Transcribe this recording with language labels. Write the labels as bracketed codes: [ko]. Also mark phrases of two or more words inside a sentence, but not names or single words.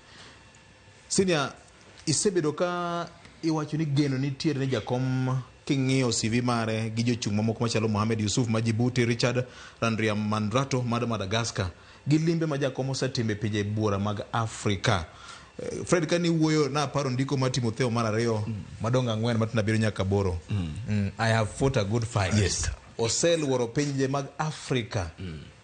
[luo] Senior, isebedo ka iwacho ni geno nitiere ne jakom king'iyo CV mare gi jochung' mamoko machalo Mohamed Yusuf ma Djibouti, Richard Randriamandrato ma Madagascar, gi limbe ma jakom osetimo e pinje buora mag Afrika. Fred, kani wuoyo na paro ndiko ma Timotheo mar 2 madonga 4 matina biro nyaka 8. [en] I have fought a good fight. Yes. [luo] Oseluoro pinje mag Afrika.